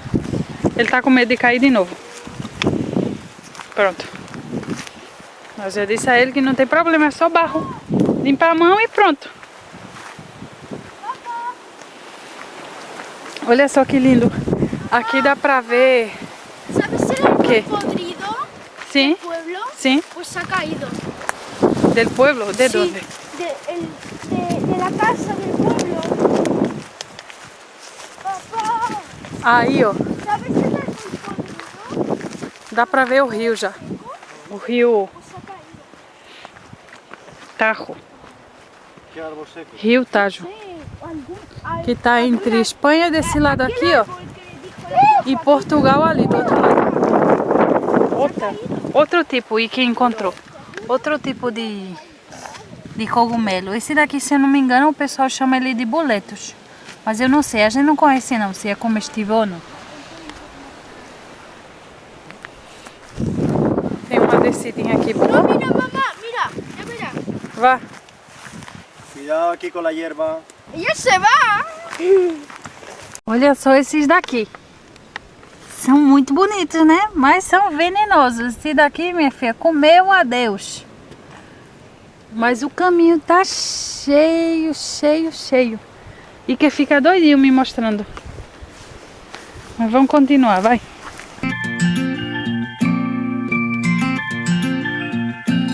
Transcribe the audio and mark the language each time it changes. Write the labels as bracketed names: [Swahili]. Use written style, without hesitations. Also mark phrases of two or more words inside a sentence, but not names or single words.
[Portuguese] Ele tá com medo de cair de novo. Pronto. Mas eu disse a ele que não tem problema, é só barro. Limpa a mão e pronto. Olha só que lindo. Aqui dá pra ver... [Spanish] ¿Sabes el ¿Qué? podrido [Portuguese] Sim, [Spanish] del pueblo? [Portuguese] sim. [Spanish] Pues se ha caído. Del pueblo? De Sí, [Portuguese] onde? [Spanish] de la casa del pueblo. Papá, [Portuguese] Aí, ó. [Spanish] ¿sabes el árbol podrido? [Portuguese] Dá pra ver o rio já. O rio [Spanish] Pues se ha caído. [Portuguese] Tajo. [Spanish] ¿Qué árbol seco? [Portuguese] Rio Tajo. Que tá entre Espanha desse lado aqui, ó. E Portugal ali do outro lado. Outro tipo, e que encontrou. Outro tipo de cogumelo. Esse daqui, se eu não me engano, o pessoal chama ele de boletos. Mas eu não sei, a gente não conhece não, se é comestível ou não. Tem uma descidinha aqui boa. [Spanish] No, mira, mamá, mira, ya verás. [Portuguese] Vá. [Spanish] Cuidado aquí con la hierba. Ella se va. [Portuguese] Olha só esses daqui. São muito bonitos, né? Mas são venenosos. Esse daqui, minha filha, comeu adeus. Mas o caminho tá cheio, cheio, cheio. E que fica doidinho me mostrando. Mas vamos continuar, vai.